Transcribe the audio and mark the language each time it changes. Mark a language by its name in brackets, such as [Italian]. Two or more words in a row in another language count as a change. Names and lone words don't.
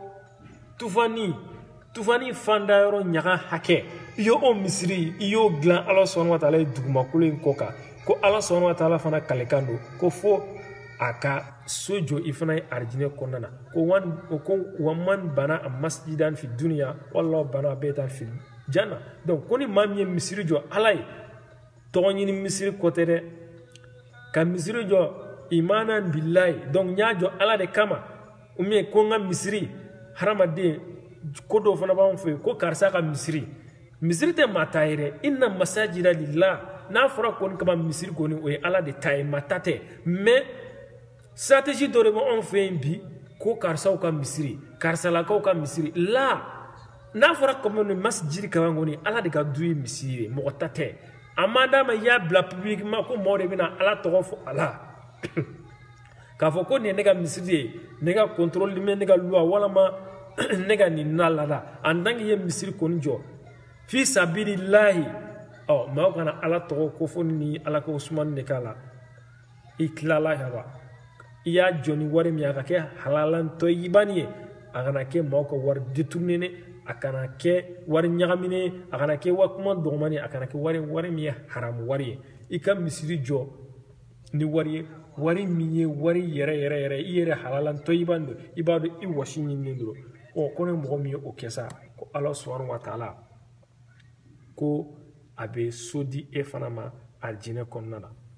[Bambara] tufani fanda yɔrɔ ɲaga hakɛ i y'o misiri i y'o dilan ala [Arabic] سبحانه وتعالى [Bambara] ye dugumakolo in kɔ kan ko ala [Arabic] سبحانه وتعالى [Bambara] fana kalekan don ko fo a ka so jɔ i fana ye arijinɛ kɔnɔna na ko [Arabic] ومن بنى مسجدا في الدنيا والله بنى بيتا في الجنة [Bambara] donc ko ni maa min ye misiri jɔ ala ye tɔgɔ ɲini misiri kɔ tɛ dɛ ka misiri jɔ [Arabic] إيمانا بالله [Bambara] donc n y'a jɔ ala de kama [French] ou bien [Bambara] ko n ka misiri hadamaden ko dɔw fana b'anw fɛ yen ko karisa ka misiri tɛ maa ta ye dɛ [Arabic] إن المساجد لله [Bambara] n'a fɔra kɔni kama misiri kɔni o ye ala de ta ye maa ta tɛ [French] mais stratégie [Bambara] dɔ de b'anw fɛ yen bi ko karisaw ka misiri karisalakaw ka misiri la n'a fɔra kɔmi masjidi kama kɔni ala de ka du ye misiri ye mɔgɔ ta tɛ a ma d'a ma i y'a bila publiquement ko mɔgɔ de bɛna ala tɔgɔ fɔ a la k'a fɔ ko nin ye ne ka misiri ye ne ka contrôle mais ne ka loi walama ne ka nin na lada [French] en tant que [Bambara] i ye misiri kɔni jɔ [Arabic] في سبيل الله [Bambara] maaw kana ala tɔgɔ ko fɔ ni ala ka usumani de k'a la i tilala kaban i y'a jɔ ni wari min a ka kɛ halalantɔyibani ye a kana kɛ maaw ka wari détourné a kana kɛ wari ɲagamine a kana kɛ kuma dɔgɔmani a kana kɛ wari min ye haramu wari ye i ka misiri jɔ ni wari ye wari min ye wari yɛrɛ i yɛrɛ halalantɔyibani don i b'a dɔn i wɔsi ɲininen don ko ne mɔgɔ min ye o kɛ sa ko ala [Arabic] سبحانه وتعالى [Bambara] ko a bɛ so di e fana ma arijinɛ kɔnɔna na